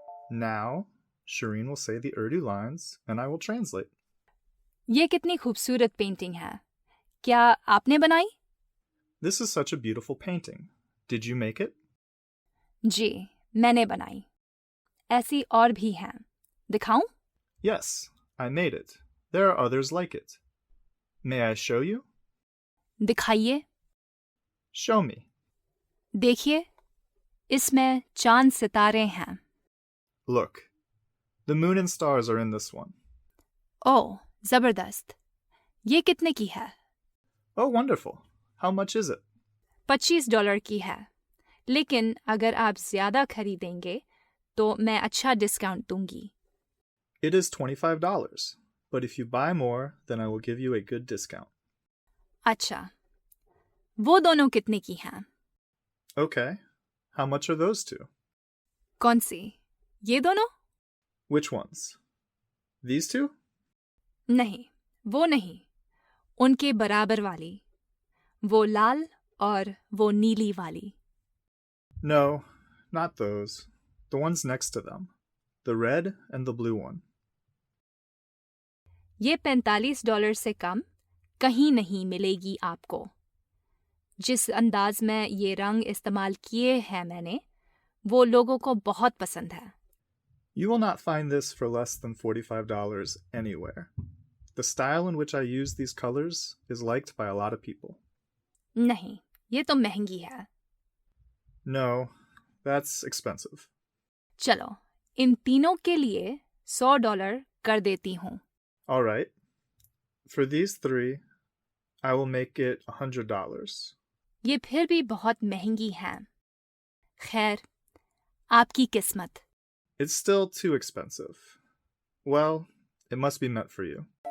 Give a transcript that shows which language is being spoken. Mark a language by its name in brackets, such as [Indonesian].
[English] Now, Shireen will say the Urdu lines and I will translate. [Hindi] ये कितनी खूबसूरत painting है. क्या आपने बनाई? [English] This is such a beautiful painting. Did you make it? [Hindi] जी, मैंने बनाई. ऐसी और भी हैं. दिखाऊं? [English] Yes, I made it. There are others like it. May I show you? [Hindi] दिखाइए. [English] Show me. [Hindi] देखिए, इसमें चांद सितारे हैं. [English] Look, the moon and stars are in this one. [Hindi] ओह, जबरदस्त. ये कितने की है? [English] Oh, wonderful. How much is it? [Hindi] $25 की है. लेकिन अगर आप ज़्यादा खरीदेंगे तो मैं अच्छा डिस्काउंट दूंगी. [English] It is $25, but if you buy more, then I will give you a good discount. [Hindi] अच्छा, वो दोनों कितने की हैं? [English] Okay, how much are those two? [Hindi] कौन सी? ये दोनों? [English] Which ones? These two? [Hindi] नहीं, वो नहीं. उनके बराबर वाली. वो लाल और वो नीली वाली. [English] No, not those. The ones next to them. The red and the blue one. [Hindi] ये $45 से कम कहीं नहीं मिलेगी आपको. जिस अंदाज में ये रंग इस्तेमाल किए हैं मैंने, वो लोगों को बहुत पसंद है. [English] You will not find this for less than $45 anywhere. The style in which I use these colors is liked by a lot of people. [Hindi] नहीं, ये तो महंगी है. [English] No, that's expensive. [Hindi] चलो, इन तीनों के लिए $100 कर देती हूँ. [English] All right. For these three, I will make it $100. [Hindi] ये फिर भी बहुत महंगी हैं. खैर, आपकी किस्मत. [English] It's still too expensive. Well, it must be meant for you.